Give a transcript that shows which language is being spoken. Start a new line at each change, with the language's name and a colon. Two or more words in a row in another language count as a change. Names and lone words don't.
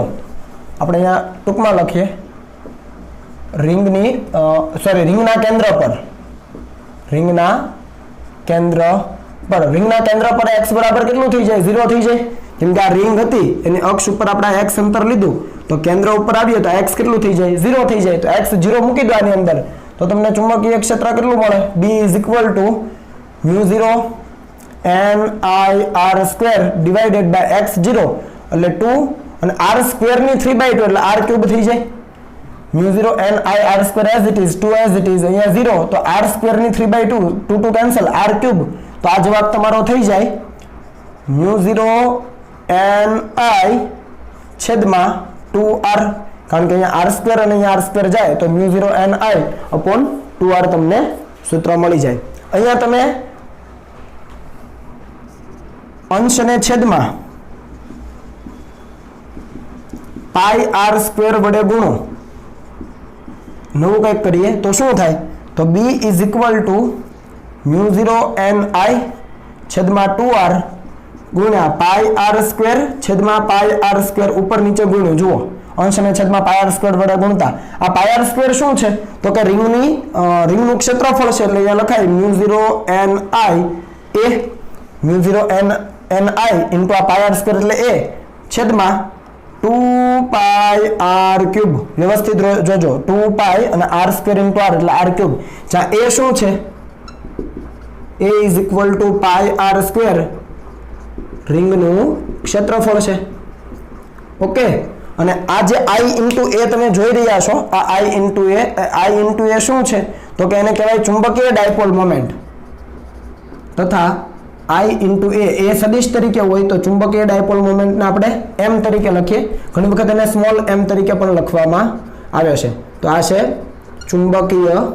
Gujarati: આપણે અહીંયા ટૂંકમાં લખીએ રિંગના કેન્દ્ર પર રિંગના કેન્દ્ર પર x બરાબર કેટલું થઈ જાય? 0 થઈ જાય. કેમ કે આ રિંગ હતી એની અક્ષ ઉપર આપણે x અંતર લીધું તો કેન્દ્ર ઉપર આવીએ તો x કેટલું થઈ જાય? 0 થઈ જાય. તો x 0 મૂકી દો આની અંદર તો તમને ચુંબકીય ક્ષેત્ર કેટલું મળે?
English: B is equal to μ0 n I r square divided by x0
Gujarati: એટલે 2 અને r સ્ક્વેર ની 3/2 એટલે r ક્યુબ થઈ જાય
English: mu0 n I r square as it is
Gujarati: 2 as it is અહીંયા 0 તો r સ્ક્વેર ની 3/2 2 2 કેન્સલ r ક્યુબ તો આ જવાબ તમારો થઈ જાય mu0 n I છેદમાં 2r કારણ કે અહીંયા r સ્ક્વેર અને અહીંયા r સ્ક્વેર જાય તો
English: mu0 n I upon 2r
Gujarati: તમને સૂત્ર મળી જાય અહીંયા તમે અંશ અને છેદમાં પાઈ r સ્ક્વેર વડે ગુણો નવું કંઈક કરીએ તો શું થાય તો
English: b is equal to mu0 n I
Gujarati: છેદમાં 2r ગુણ્યા પાઈ r સ્ક્વેર છેદમાં પાઈ r સ્ક્વેર ઉપર નીચે ગુણ્યું જુઓ અંશ અને છેદમાં પાઈ r સ્ક્વેર વડે ગુણતા આ પાઈ r સ્ક્વેર શું છે તો કે રિંગનું ક્ષેત્રફળ છે એટલે અહીંયા લખાય mu0 n I a mu0 n I ઇન્ટુ આ પાઈ r સ્ક્વેર એટલે a છેદમાં 2 પાઈ r ક્યુબ વ્યવસ્થિત જોજો 2 પાઈ અને r સ્ક્વેર ઇન્ટુ r એટલે r ક્યુબ જ્યાં a શું છે
English: a is equal to pi r square
Gujarati: રિંગનું ક્ષેત્રફળ છે ઓકે અને આ જે i ઇન્ટુ a તમે જોઈ રહ્યા છો આ i ઇન્ટુ a શું છે તો કે એને કહેવાય ચુંબકીય
English: dipole moment
Gujarati: તથા I ઇન્ટુ a સદિશ તરીકે હોય તો ચુંબકીય
English: dipole momentને
Gujarati: આપણે m તરીકે લખીએ ઘણી વખત એને સ્મોલ m તરીકે પણ લખવામાં આવે છે તો આ છે ચુંબકીય